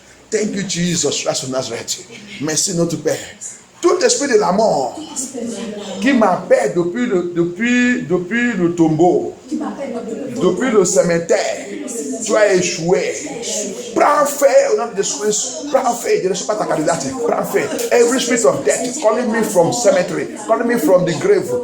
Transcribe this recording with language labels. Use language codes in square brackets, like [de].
[en] Thank you, Jesus Christ of Nazareth. [fr] Merci, notre Père. Tout esprit de la mort qui m'appelle depuis le tombeau, depuis le cimetière, tu as échoué. Prends fait au nom de Jésus. Prends fait. Je ne suis pas ta candidate. Prends fait. [en] Every spirit of death calling me from cemetery, calling me from the grave.